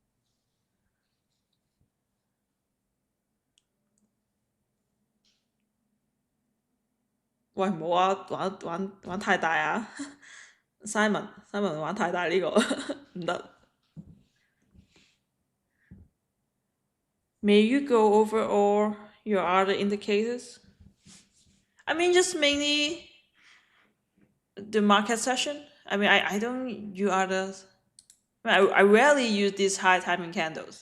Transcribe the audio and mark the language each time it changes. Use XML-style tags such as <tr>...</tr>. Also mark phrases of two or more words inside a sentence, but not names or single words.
<yue>喂，唔好啊，玩太大啊！Simon 玩太大呢個唔得。</yue> <en>May you go over all your other indicators? I mean, just mainly the market session. I mean, I don't use others. I rarely use these high timing candles.</en>